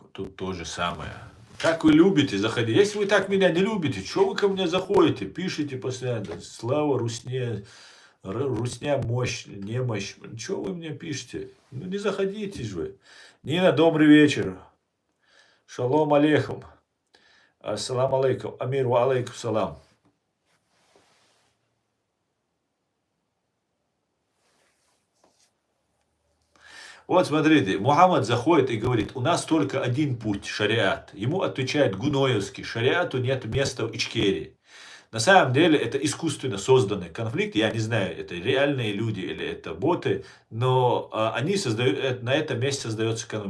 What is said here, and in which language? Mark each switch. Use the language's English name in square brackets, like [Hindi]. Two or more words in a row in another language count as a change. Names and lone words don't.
[Russian] Тут то же самое. Как вы любите заходить? Если вы так меня не любите, что вы ко мне заходите? Пишите постоянно. Слава Русне, Русня мощь, немощь. Что вы мне пишете? Ну не заходите же вы. Нина, добрый вечер. [Arabic] شالوم عليكم. السلام عليكم. Амир وعليكم سلام. [Russian] Вот смотрите, Мухаммад заходит и говорит, у нас только один путь, шариат. Ему отвечает Гуноевский, шариату нет места в Ичкерии. На самом деле это искусственно созданный конфликт, я не знаю, это реальные люди или это боты, но они создают, на этом месте создается конфликт.